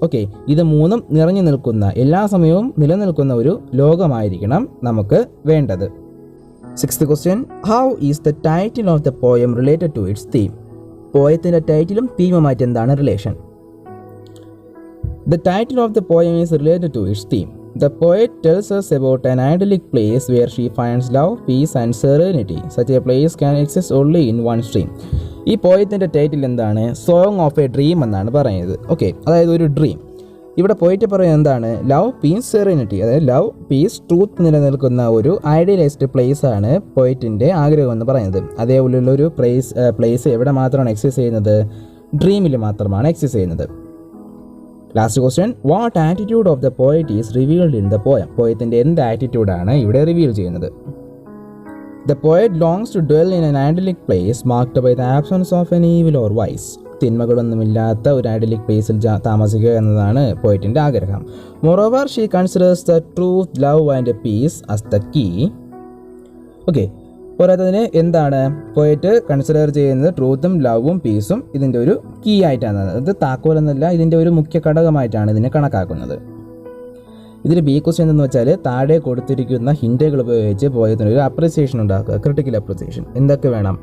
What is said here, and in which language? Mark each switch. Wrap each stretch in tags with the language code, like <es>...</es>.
<ml>Okay, ഇത് 3 നിറഞ്ഞു നിൽക്കുന്ന, എല്ലാ സമയവും നിലനിൽക്കുന്ന ഒരു ലോകമായിരിക്കണം നമുക്ക് വേണ്ടത്.</ml> <en>6th question, how is the title of the poem related to its theme?</en> <ml>പോയത്തിൻ്റെ ടൈറ്റിലും തീമുമായിട്ട് എന്താണ് relation?</ml> <en>The title of the poem is related to its theme. The poet tells us about an idyllic place where she finds love, peace and serenity. Such a place can exist only in one stream.</en> <ml>ഈ പോയത്തിൻ്റെ title എന്താണ്? Song of A dream എന്നാണ് പറയുന്നത്. Okay, അതായത് ഒരു dream. ഇവിടെ പോയിട്ട് പറയുന്നത് എന്താണ്? Love, piece, serenity. അതായത് ലവ്, പീസ്, ട്രൂത്ത് നിലനിൽക്കുന്ന ഒരു ഐഡിയലൈസ്ഡ് പ്ലേസ് ആണ് പോയിറ്റിൻ്റെ ആഗ്രഹം എന്ന് പറയുന്നത്. അതേപോലെയുള്ള ഒരു പ്ലേസ് എവിടെ മാത്രമാണ് എക്സിസ്റ്റ് ചെയ്യുന്നത്? ഡ്രീമിൽ മാത്രമാണ് എക്സിസ്റ്റ് ചെയ്യുന്നത്.</ml> <en>Last question, what attitude of the poet is revealed in the poem?</en> <ml>പോയത്തിൻ്റെ എന്ത് ആറ്റിറ്റ്യൂഡാണ് ഇവിടെ റിവീൽ ചെയ്യുന്നത്?</ml> <en>The poet longs to dwell in an idyllic place marked by the absence of an evil or vice.</en> <ml>തിന്മകളൊന്നുമില്ലാത്ത ഒരു ഐഡിയലിക് പ്ലേസിൽ താമസിക്കുക എന്നതാണ് പോയറ്റിൻ്റെ ആഗ്രഹം.</ml> <en>Moreover, she considers the truth, love and peace as the key.</en> <ml>Okay, പോരാത്തതിന് എന്താണ് poet consider ചെയ്യുന്നത്? ട്രൂത്തും ലവും പീസും ഇതിൻ്റെ ഒരു കീ ആയിട്ടാണ്. ഇത് താക്കോലെന്നല്ല, ഇതിൻ്റെ ഒരു മുഖ്യ ഘടകമായിട്ടാണ് ഇതിനെ കണക്കാക്കുന്നത്. ഇതിൽ ബി ക്വസ്റ്റ്യൻ എന്ന് വെച്ചാൽ താഴെ കൊടുത്തിരിക്കുന്ന ഹിൻറ്റുകൾ ഉപയോഗിച്ച് പോയതിന് ഒരു അപ്രിസിയേഷൻ ഉണ്ടാക്കുക, ക്രിട്ടിക്കൽ അപ്രിസിയേഷൻ. എന്തൊക്കെ വേണം?</ml>